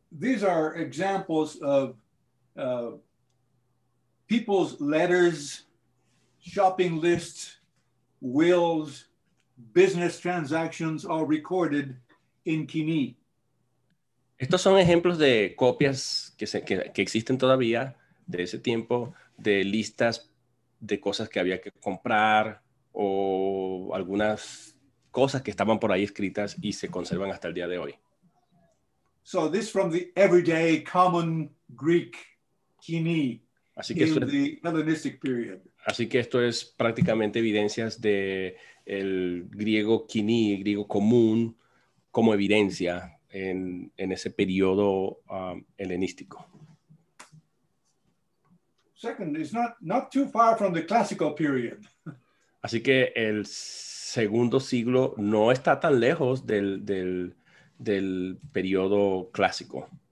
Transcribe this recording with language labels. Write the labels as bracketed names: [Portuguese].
[English] These are examples of people's letters, shopping lists, wills, business transactions, all recorded in Koiné. [Spanish] Estos son ejemplos de copias que existen todavía de ese tiempo, de listas de cosas que había que comprar o algunas cosas que estaban por ahí escritas y se conservan hasta el día de hoy. [English] So this from the everyday common Greek Koiné in the Hellenistic period. [Spanish] Así que esto es prácticamente evidencias de el griego Koiné, griego común, como evidencia en ese periodo helenístico. [English] Second, it's not too far from the classical period. [Spanish] Así que el segundo siglo no está tan lejos del periodo clásico.